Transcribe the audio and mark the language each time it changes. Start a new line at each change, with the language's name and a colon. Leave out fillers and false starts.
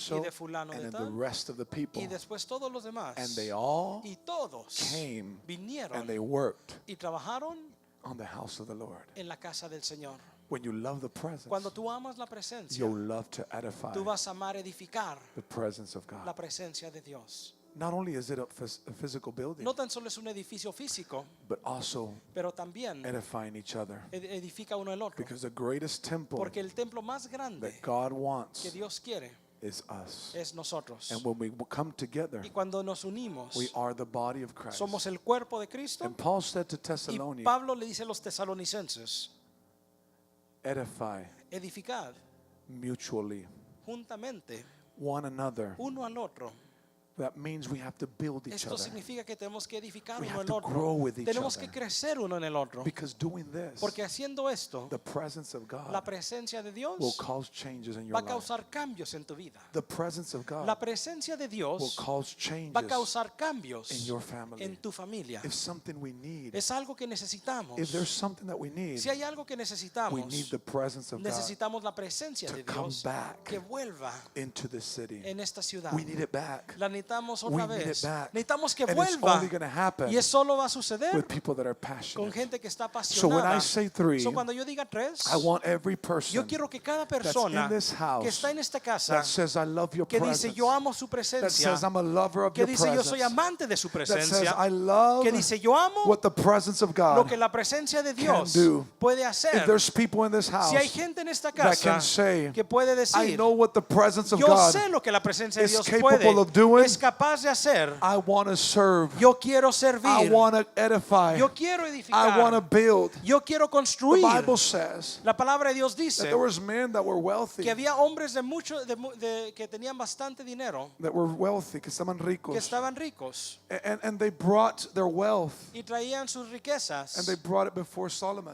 English: so
Spanish: de fulano
English: and
Spanish: de
English: in the
Spanish: tal
English: rest of the people.
Spanish: y después todos los demás
English: And they all
Spanish: y todos
English: came
Spanish: vinieron
English: and they worked
Spanish: y trabajaron
English: on the house of the Lord.
Spanish: en la casa del Señor.
English: When you love the presence,
Spanish: Cuando tú amas la presencia,
English: you'll love to edify
Spanish: tú vas a amar edificar
English: the presence of
Spanish: la
English: God.
Spanish: presencia de Dios.
English: Not only is it a physical building,
Spanish: No tan solo es un edificio físico,
English: but also
Spanish: pero también
English: edifying each other.
Spanish: edifica uno el otro.
English: Because the greatest temple
Spanish: Porque el templo más grande
English: that God
Spanish: que
English: wants
Spanish: Dios quiere
English: is us.
Spanish: es nosotros.
English: And when we come together,
Spanish: Y cuando nos unimos,
English: we are the body of Christ.
Spanish: somos el cuerpo de Cristo.
English: And Paul said to
Spanish: Y
English: Thessalonians,
Spanish: Pablo le dice a los tesalonicenses,
English: edify
Spanish: edificad
English: mutually
Spanish: juntamente
English: one another.
Spanish: uno al otro.
English: That means we have to build each
Spanish: Esto
English: other.
Spanish: significa que tenemos que edificar
English: We
Spanish: uno
English: have
Spanish: en
English: to grow
Spanish: otro.
English: with each
Spanish: Tenemos
English: other.
Spanish: que crecer uno en el otro.
English: Because doing this,
Spanish: Porque haciendo esto,
English: the presence of
Spanish: la
English: God
Spanish: presencia de
English: will
Spanish: Dios
English: cause changes in your
Spanish: va a
English: life.
Spanish: causar cambios en tu vida.
English: The presence of
Spanish: La
English: God
Spanish: presencia de
English: will
Spanish: Dios
English: cause
Spanish: va a
English: changes
Spanish: causar cambios
English: in your family.
Spanish: en tu familia.
English: If something we need,
Spanish: Es algo que necesitamos.
English: if there's something that we need,
Spanish: Si hay algo que
English: we
Spanish: necesitamos,
English: need the presence of God
Spanish: necesitamos la presencia
English: to
Spanish: de
English: come
Spanish: Dios
English: back
Spanish: que vuelva
English: into the city.
Spanish: en esta ciudad.
English: We need it back.
Spanish: La necesitamos
English: We
Spanish: otra
English: need it
Spanish: vez.
English: back.
Spanish: Necesitamos que
English: And it's
Spanish: vuelva.
English: only going to happen
Spanish: Y eso solo va a suceder
English: with people that are
Spanish: con
English: passionate.
Spanish: gente que está
English: So when I
Spanish: apasionada.
English: say three,
Spanish: So, cuando yo diga tres,
English: I want every person
Spanish: yo quiero que cada
English: that's
Spanish: persona
English: in this house
Spanish: que está en esta casa,
English: that says, I love your
Spanish: que
English: presence,
Spanish: dice yo amo su
English: that
Spanish: presencia,
English: says, I'm a lover of
Spanish: que
English: your
Spanish: dice yo soy
English: presence,
Spanish: amante de su
English: that says,
Spanish: presencia,
English: I love
Spanish: que dice yo amo
English: what the presence of
Spanish: lo
English: God
Spanish: que la presencia de Dios
English: do.
Spanish: puede
English: If
Spanish: hacer.
English: there's people in this house
Spanish: Si hay gente en esta
English: that
Spanish: casa
English: can say,
Spanish: que puede
English: I
Spanish: decir,
English: know what the presence of
Spanish: yo
English: God
Spanish: sé lo que la presencia de
English: is
Spanish: Dios
English: capable
Spanish: puede,
English: of doing,
Spanish: es capaz de hacer,
English: I want to serve,
Spanish: yo quiero
English: I
Spanish: servir,
English: want to edify,
Spanish: yo quiero
English: I want
Spanish: edificar,
English: to build.
Spanish: yo quiero
English: The
Spanish: construir.
English: Bible says
Spanish: La palabra de Dios
English: that
Spanish: dice
English: there was men that were wealthy,
Spanish: que había hombres que tenían bastante dinero, que estaban ricos, que estaban ricos
English: and they brought their wealth
Spanish: y traían sus riquezas
English: and they brought it before Solomon.